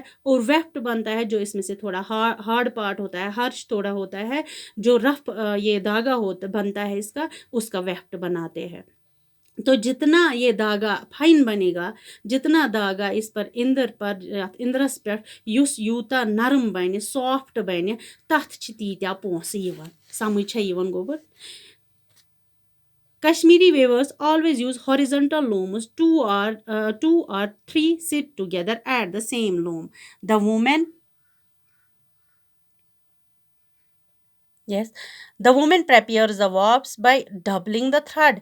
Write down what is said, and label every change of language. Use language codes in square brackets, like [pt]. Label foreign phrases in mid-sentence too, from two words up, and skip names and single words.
[ur] اور ویفٹ بنتا ہے جو اس میں سے تھوڑا [en] hard part [ur] ہوتا ہے، ہارش تھوڑا ہوتا ہے، جو رف یہ دھاگا بنتا ہے اس کا ویفٹ بناتے ہیں. تو جتنا یہ دھاگا فائن بنے گا، جتنا دھاگا اس پر اندرس پہ [ks] یوتا نرم بنہِ سافٹ بنہِ، تتھ چھ تیٖتیاہ پونٛسہٕ یِوان. سمجھ چھا یِوان گوٚبُر؟ [en] Kashmiri weavers always use horizontal looms. Two or three sit together at the same loom. The woman prepares the warps by doubling the thread.